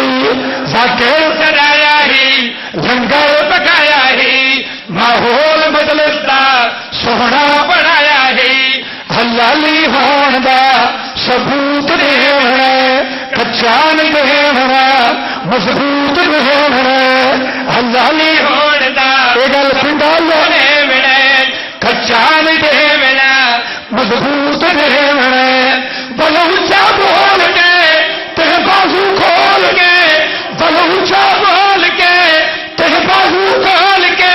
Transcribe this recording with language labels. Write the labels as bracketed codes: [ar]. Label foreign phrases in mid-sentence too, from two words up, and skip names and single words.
[ur] ذاکر سجایا ہے لنگر پکایا ہے، ماحول مجلس کا سونا بنایا ہے. [pa] حلالی ہون دا ثبوت دینا کچا نہیں دینا مضبوط دینا. حلالی ہون دا گل پنڈال کچا نہیں دینا مضبوط دینا. بلا اونچا بول کے تیرے بازو کھول کے، بلا اونچا بول کے تیرے بازو کھول کے.